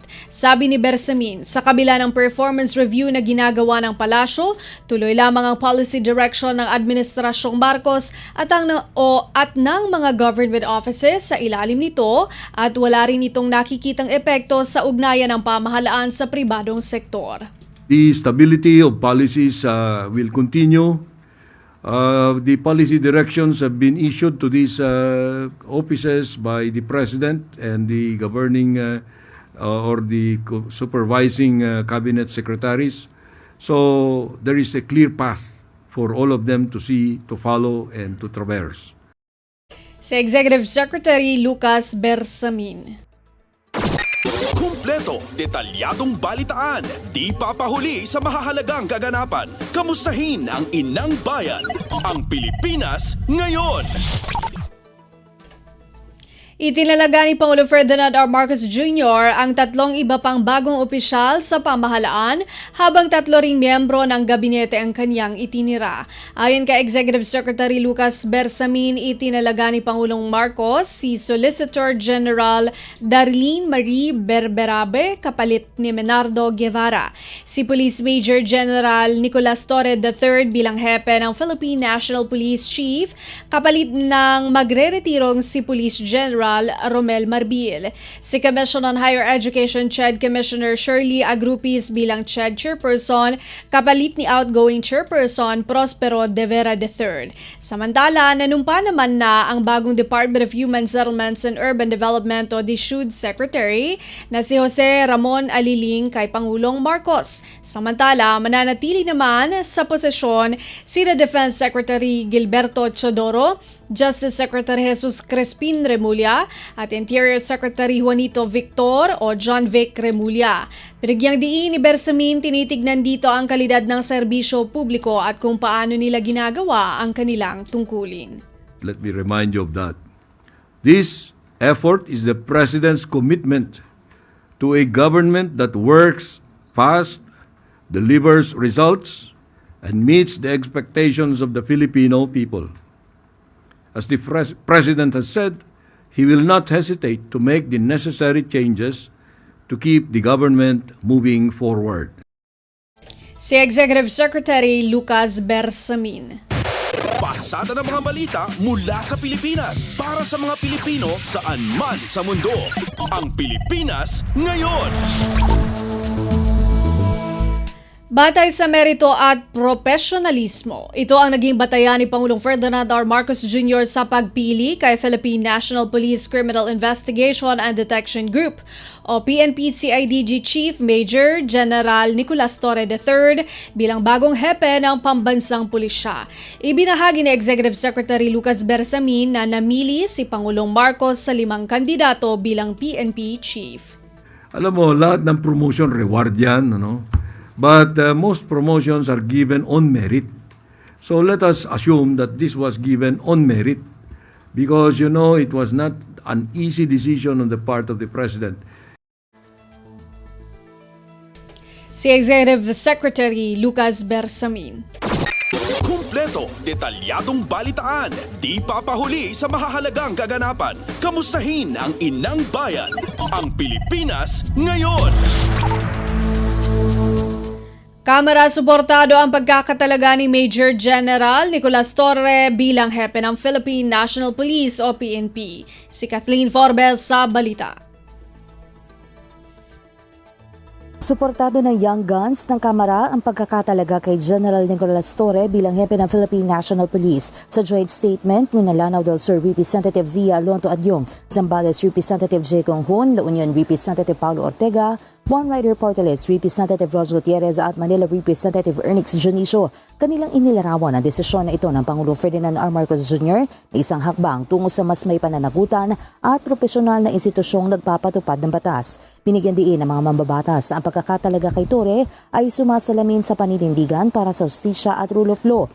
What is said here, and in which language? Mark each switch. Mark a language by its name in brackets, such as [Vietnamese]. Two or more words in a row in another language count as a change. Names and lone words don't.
[Filipino] Sabi ni Bersamin, sa kabila ng [English] performance review [Filipino] na ginagawa ng palasyo, tuloy lamang ang [English] policy direction [Filipino] ng Administrasyong Marcos at ng mga [English] government offices [Filipino] sa ilalim nito at wala rin itong nakikitang epekto sa ugnayan ng pamahalaan sa pribadong sektor. [English] The stability of policies will continue. The policy directions have been issued to these offices by the President and the governing or the supervising cabinet secretaries. So there is a clear path for all of them to follow and to traverse. [Filipino] Si Executive Secretary Lucas Bersamin. Kumpleto, detalyadong balitaan, di papahuli sa mahahalagang kaganapan. Kamustahin ang inang bayan, ang Pilipinas ngayon. Itinalaga ni Pangulo Ferdinand R. Marcos Jr. ang tatlong iba pang bagong opisyal sa pamahalaan habang tatlo ring miyembro ng gabinete ang kanyang itinira. Ayon kay Executive Secretary Lucas Bersamin, itinalaga ni Pangulong Marcos si Solicitor General Darlene Marie Berberabe kapalit ni Menardo Guevara, si Police Major General Nicolas Torre III bilang hepe ng Philippine National Police Chief kapalit ng magreretirong si Police General Romel Marbil, si Commission on Higher Education CHED Commissioner Shirley Agrupis bilang CHED Chairperson kapalit ni [English] outgoing Chairperson [Filipino] Prospero De Vera III. Samantala, nanumpa naman na ang bagong Department of Human Settlements and Urban Development o DSUD Secretary na si Jose Ramon Aliling kay Pangulong Marcos. Samantala, mananatili naman sa posisyon si Defense Secretary Gilberto Chodoro, Justice Secretary Jesus Crespin Remulla at Interior Secretary Juanito Victor o John Vic Remulla. Binigyang diin ni Bersamin, tinitignan dito ang kalidad ng serbisyo publiko at kung paano nila ginagawa ang kanilang tungkulin. [English] Let me remind you of that. This effort is the President's commitment to a government that works fast, delivers results, and meets the expectations of the Filipino people. As the President has said, he will not hesitate to make the necessary changes to keep the government moving forward. [Filipino] Si Executive Secretary Lucas Bersamin. Pasada ng mga balita mula sa Pilipinas para sa mga Pilipino saan man sa mundo. Ang Pilipinas ngayon. Batay sa merito at profesionalismo, ito ang naging batayan ni Pangulong Ferdinand R. Marcos Jr. sa pagpili kay Philippine National Police Criminal Investigation and Detection Group o PNP-CIDG Chief Major General Nicolas Torre III bilang bagong hepe ng pambansang pulisya. Ibinahagi ni Executive Secretary Lucas Bersamin na namili si Pangulong Marcos sa 5 kandidato bilang PNP Chief. Alam mo, lahat ng [English] promotion reward [Filipino] yan, ano? [English] But most promotions are given on merit. So let us assume that this was given on merit because, it was not an easy decision on the part of the President. [Filipino] Si Executive Secretary Lucas Bersamin. Kumpleto, detalyadong balitaan, di papahuli sa mahahalagang kaganapan. Kamustahin ang inang bayan, ang Pilipinas ngayon. Kamara suportado ang pagkakatalaga ni Major General Nicolas Torre bilang hepe ng Philippine National Police o PNP. Si Kathleen Forbes sa balita. Suportado ng Young Guns ng Kamara ang pagkakatalaga kay General Nicolas Torre bilang hepe ng Philippine National Police. Sa joint statement ni Lanao del Sur Representative Zia Alonto Adyong, Zambales Representative J. Conghon, La Union Representative Paulo Ortega, One Rider Portales Representative Ros Gutierrez at Manila Representative Ernix Junicio, kanilang inilarawan ang desisyon na ito ng Pangulo Ferdinand R. Marcos Jr. na isang hakbang tungo sa mas may pananagutan at profesional na institusyong nagpapatupad ng batas. Binigyan diin ng mga mambabatas ang pagkakatalaga kay Torre ay sumasalamin sa paninindigan para sa hustisya at [English] rule of law.